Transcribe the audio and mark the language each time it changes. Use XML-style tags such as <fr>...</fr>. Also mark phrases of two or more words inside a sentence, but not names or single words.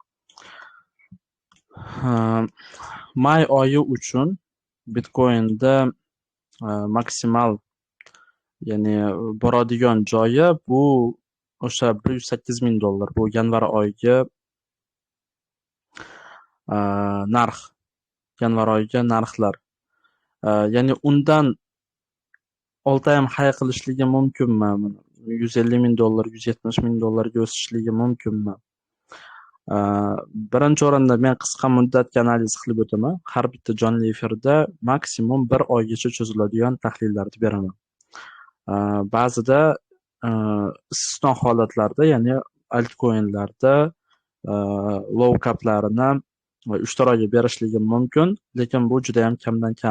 <uz>May oyi uchun Bitcoin'da maksimal, ya'ni boradigan joyi bu o'sha $108,000. Bu yanvar oyiga narx. Yanvar oyiga narxlar. Ya'ni undan</uz> <en>all-time high</en> <uz>qilishligi mumkinmi? $150,000, $170,000 ga o'sishligi mumkinmi? Birinchi o'rinda men qisqa muddatga analiz qilib o'taman. Har bitta jonli efirda maksimum 1 oygacha cho'ziladigan tahlillarni beraman. Ba'zida istisno holatlarda, ya'ni altcoin'larda</uz> <en>low caplarini</en> <uz>3 oyga berishligim mumkin, lekin bu juda ham kamdan kam.</uz>